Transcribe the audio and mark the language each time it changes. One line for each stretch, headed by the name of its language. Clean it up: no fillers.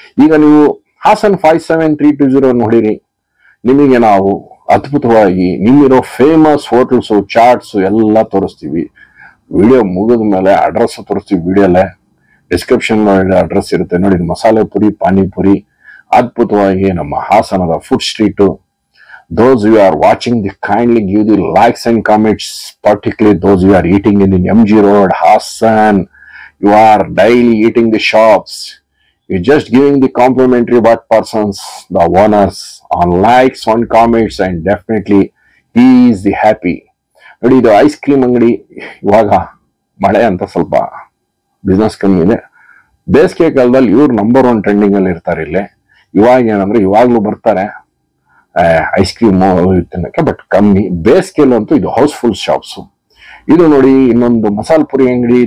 Kannada: ಈಗ ನೀವು ಹಾಸನ್ 57320 ನೋಡಿರಿ, ನಿಮಗೆ ನಾವು ಅದ್ಭುತವಾಗಿ ನಿಮ್ಮಿರೋ ಫೇಮಸ್ ಹೋಟೆಲ್ಸು ಚಾಟ್ಸ್ ಎಲ್ಲ ತೋರಿಸ್ತೀವಿ. ವಿಡಿಯೋ ಮುಗಿದ ಮೇಲೆ ಅಡ್ರೆಸ್ ತೋರಿಸ್ತೀವಿ. ವಿಡಿಯೋಲ್ಲೇ ಡಿಸ್ಕ್ರಿಪ್ಷನ್ ಅಡ್ರೆಸ್ ಇರುತ್ತೆ ನೋಡಿ. ಮಸಾಲೆ ಪುರಿ, ಪಾನಿಪುರಿ ಅದ್ಭುತವಾಗಿ ನಮ್ಮ ಹಾಸನದ food street.
English: Those who are watching, kindly give the likes and comments, particularly those who are eating in the MG Road, Hassan. You are daily eating the shops. You're just giving the complimentary what persons, the owners, on likes, on comments, and definitely he is the happy.
Kannada: ನೋಡಿ, ಇದು ice cream ಅಂಗಡಿ. ಇವಾಗ ಮಳೆ ಅಂತ ಸ್ವಲ್ಪ business ಕಮ್ಮಿ ಇದೆ. ಬೇಸಿಗೆ ಕಾಲದಲ್ಲಿ ಇವ್ರು ನಂಬರ್ 1 ಟ್ರೆಂಡಿಂಗ್ ಅಲ್ಲಿ ಇರ್ತಾರೆ ಇಲ್ಲಿ. ಇವಾಗ ಏನಂದ್ರೆ ಇವಾಗ್ಲೂ ಬರ್ತಾರೆ ಐಸ್ ಕ್ರೀಮ್ ತಿನ್ನಕ್ಕೆ, ಬಟ್ ಕಮ್ಮಿ. ಬೇಸಿಗೆಲ್ಲೂ ಅಂತೂ ಇದು ಹೌಸ್ಫುಲ್ ಶಾಪ್ಸ್. ಇದು ನೋಡಿ ಇನ್ನೊಂದು ಮಸಾಲ್ ಪುರಿ ಅಂಗಡಿ.